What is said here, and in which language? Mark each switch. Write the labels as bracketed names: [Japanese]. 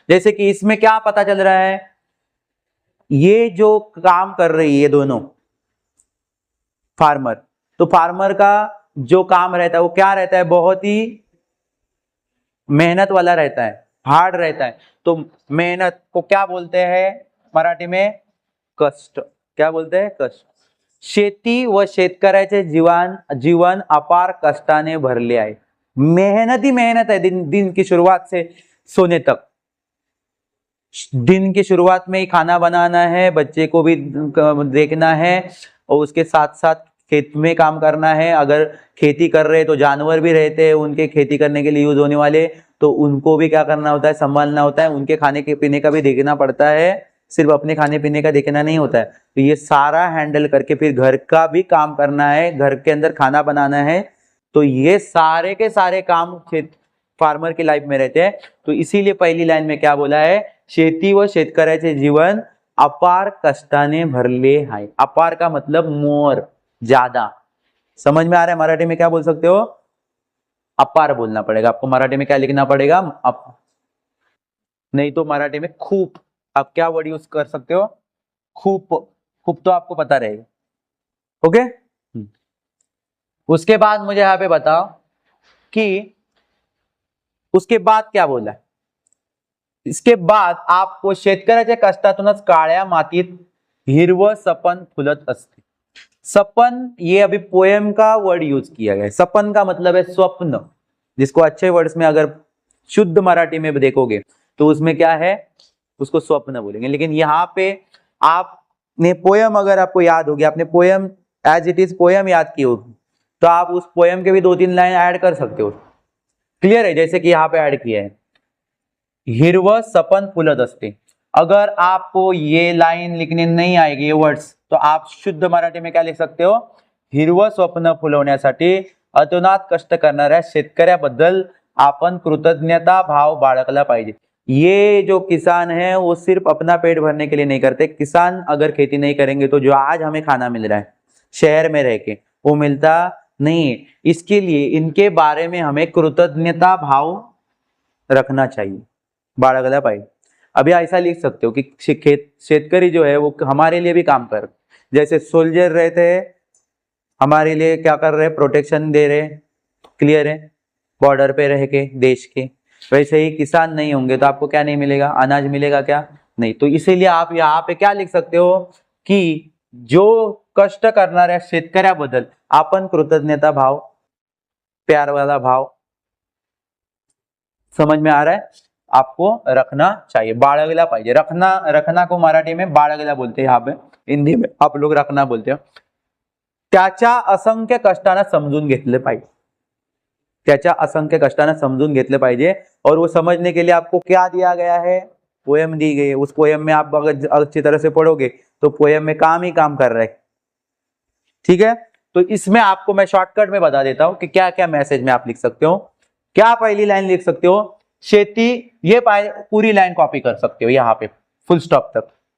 [Hindi] जैसे कि इसमें क्या पता चल रहा है, ये जो काम कर रही है दोनों फार्मर, तो फार्मर का जो काम रहता है वो क्या रहता है, बहुत ही मेहनत वाला रहता है। हार्ड रहता है। तो मेहनत को क्या बोलते हैं मराठी में? कष्ट। क्या बोलते हैं? कष्ट। [Marathi] शेती व शेतकऱ्याचे जीवन अपार कष्टाने भरले आहे। [Hindi] मेहनत ही मेहनत है, दिन की शुरुआत से सोने तक। दिन की शुरुआत में ही खाना बनाना है, बच्चे को भी देखना है और उसके साथ साथ खेत में काम करना है। अगर खेती कर रहे तो जानवर भी रहते हैं उनके खेती करने के लिए यूज होने वाले, तो उनको भी क्या करना होता है? संभालना होता है। उनके खाने के पीने का भी देखना पड़ता है, सिर्फ अपने खाने पीने का देखना नहीं होता है। तो ये सारा हैंडल करके फिर घर का भी काम करना है, घर के अंदर खाना बनाना है। तो ये सारे के सारे काम फार्मर की लाइफ में रहते हैं। तो इसीलिए पहली लाइन में क्या बोला है? [Marathi] शेती व शेतकऱ्याचे जीवन अपार कष्टाने भरले आहे। [Hindi] अपार का मतलब मोर, ज्यादा। समझ में आ रहा है? मराठी में क्या बोल सकते हो? अपार बोलना पड़ेगा आपको। मराठी में क्या लिखना पड़ेगा? नहीं तो मराठी में खूप। आप क्या वर्ड यूज कर सकते हो? खूप। खूप तो आपको पता रहेगा। ओके। उसके बाद मुझे यहां पे बताओ कि उसके बाद क्या बोला है? इसके बाद आपको [Marathi] शेतकऱ्याच्या कष्टातूनच काळ्या मातीत हिरवं सपन फुलत असते। [Hindi] सपन, ये अभी पोएम का वर्ड यूज किया गया है। सपन का मतलब है स्वप्न, जिसको अच्छे वर्ड्स में अगर शुद्ध मराठी में देखोगे तो उसमें क्या है? उसको स्वप्न बोलेंगे। लेकिन यहाँ पे आपने पोयम, अगर आपको याद होगी, आपने poem as it is poem याद की होगी, तो आप उस पोयम के भी 2-3 लाइन ऐड कर सकते हो। क्लियर है? जैसे कि यहाँ पे ऐड किया है, [Marathi] हिरवं सपन फुलत असते। [Hindi] अगर आपको ये लाइन लिखने नहीं आएगी, ये वर्ड्स, तो आप शुद्ध मराठी में क्या लिख सकते हो? [Marathi] हिरवं स्वप्न फुलवण्यासाठी अतोनात कष्ट करणाऱ्या शेतकऱ्याबद्दल आपण कृतज्ञता भाव बाळगला पाहिजे। [Hindi] ये जो किसान है वो सिर्फ अपना पेट भरने के लिए नहीं करते। किसान अगर खेती नहीं करेंगे तो जो आज हमें खाना मिल रहा है शहर में रह के, वो मिलता नहीं है। इसके लिए इनके बारे में हमें कृतज्ञता भाव रखना चाहिए, [Marathi] बाळगला पाहिजे। [Hindi] अभी ऐसा लिख सकते हो कि शेतकरी जो है वो हमारे लिए भी काम कर, जैसे सोल्जर रहते हैं हमारे लिए क्या कर रहे हैं? प्रोटेक्शन दे रहे हैं। क्लियर है? बॉर्डर पे रह के देश के। वैसे ही किसान नहीं होंगे तो आपको क्या नहीं मिलेगा? अनाज मिलेगा क्या? नहीं। तो इसीलिए आप यहाँ पे क्या लिख सकते हो कि जो [Marathi] कष्ट करणाऱ्या शेतकऱ्याबद्दल आपण कृतज्ञता भाव, [Hindi] प्यार वाला भाव, समझ में आ रहा है? आपको रखना चाहिए, [Marathi] बाळगला पाहिजे। [Hindi] रखना को मराठी में बाळगला बोलते हैं, यहाँ पे हिंदी में आप लोग रखना बोलते हो। [Marathi] त्याच्या असंख्य कष्टाने समजून घेतले पाहिजे। त्याच्या असंख्य कष्टाने समजून घेतले पाहिजे। [Hindi] और वो समझने के लिए आपको क्या दिया गया है? पोयम दी गई है। उस पोयम में आप अगर अच्छी तरह से पढ़ोगे तो पोयम में काम ही काम कर रहे हैं। ठीक है? तो इसमें आपको मैं शॉर्टकट में बता देता हूं कि क्या क्या मैसेज में आप लिख सकते हो। क्या पहली लाइन लिख सकते हो? शेती, ये पूरी लाइन कॉपी कर सकते हो यहाँ पे फुल स्टॉप तक।